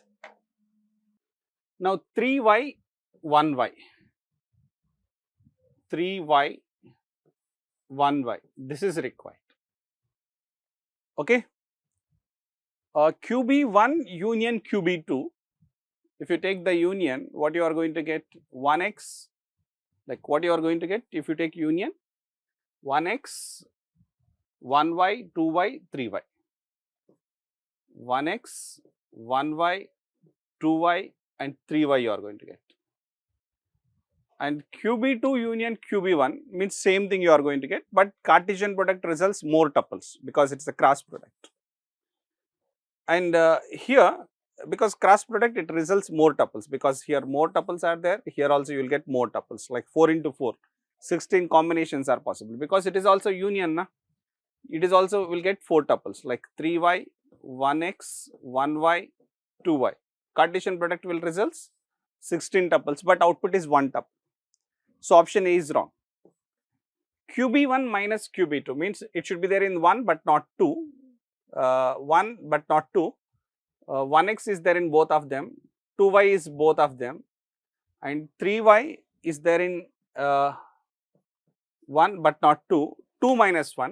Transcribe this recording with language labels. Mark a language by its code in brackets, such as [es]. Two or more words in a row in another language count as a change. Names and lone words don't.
[en] Now, 3y, 1y, 3y, 1y, this is required. Okay. QB1 union QB2. If you take the union, what you are going to get? 1x, like what you are going to get if you take union? 1x, 1y, 2y, 3y. 1x, 1y, 2y and 3y you are going to get. And QB2 union QB1 means same thing you are going to get, but Cartesian product results more tuples because it is a cross product. And here, because cross product, it results more tuples, because here more tuples are there, here also you will get more tuples, like 4 into 4, 16 combinations are possible, because it is also union, na? It is also will get 4 tuples like 3y, 1x, 1y, 2y. Cartesian product will results 16 tuples, but output is 1 tuple. So, option A is wrong. QB1 minus QB2 means it should be there in 1 but not 2, 1 but not 2. 1x is there in both of them, 2y is both of them, and 3y is there in 1 but not 2, 2 minus 1.